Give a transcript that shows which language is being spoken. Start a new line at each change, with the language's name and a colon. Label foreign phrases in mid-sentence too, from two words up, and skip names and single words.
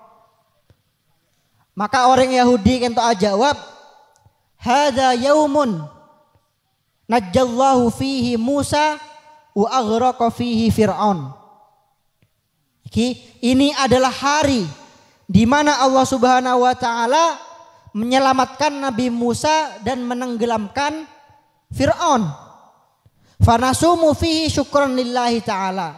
Indonesian: Maka orang Yahudi kento jawab,
Arabic: "Hadza yaumun najjallahu fihi Musa wa aghraqa fihi Fir'aun."
Indonesian: Ini adalah hari di mana Allah
Arabic: Subhanahu wa taala
Indonesian: menyelamatkan Nabi Musa dan menenggelamkan Fir'aun.
Arabic: Fanasumu fihi syukran lillahi taala.